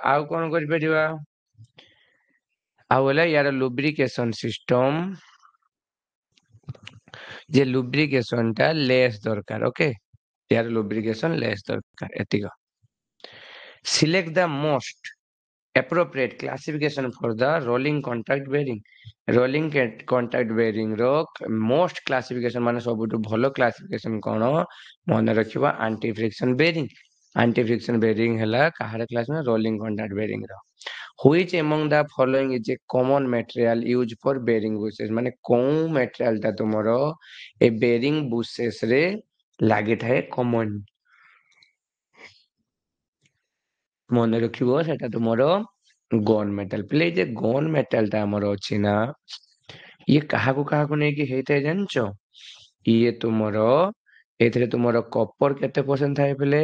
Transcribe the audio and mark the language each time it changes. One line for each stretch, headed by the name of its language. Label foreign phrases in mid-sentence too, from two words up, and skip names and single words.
Odia: ଆଉ କଣ କରିପାରିବା? ଆଉ ହେଲା ୟାର
English: lubrication system,
Odia: ଯେ ଲୁବ୍ରିକେସନ ଟା ଲେସ୍ ଦରକାର। ଓକେ, ୟାର
English: lubrication less
Odia: ଦରକାର। ଏତିକ।
English: select the most appropriate classification for the rolling contact bearing,
Odia: rolling contact bearing ର
English: most classification
Odia: ମାନେ ସବୁଠୁ ଭଲ classification କଣ? ମନେ ରଖିବା
English: anti friction bearing। anti friction bearing
Odia: ହେଲା କାହାର କ୍ଲାସ? ନା
English: rolling contact bearing
Odia: ର।
English: which among the following is a common material used for bearing bushes,
Odia: ମାନେ କୋଉ material ଟା ତୁମର ଏ
English: bearing bushes
Odia: ରେ ଲାଗିଥାଏ common? ମନେ ରଖିବ ସେଟା ତୁମର
English: gun metal.
Odia: ପିଲେ ଯେ
English: gun metal
Odia: ଟା ଆମର ଅଛି ନା ଇଏ କାହାକୁ କାହାକୁ ନେଇକି ହେଇଥାଏ ଜାଣିଛ? ଇଏ ତୁମର ଏଥିରେ ତୁମର କପର କେତେ ପରସେଣ୍ଟ ଥାଏ ପିଲେ?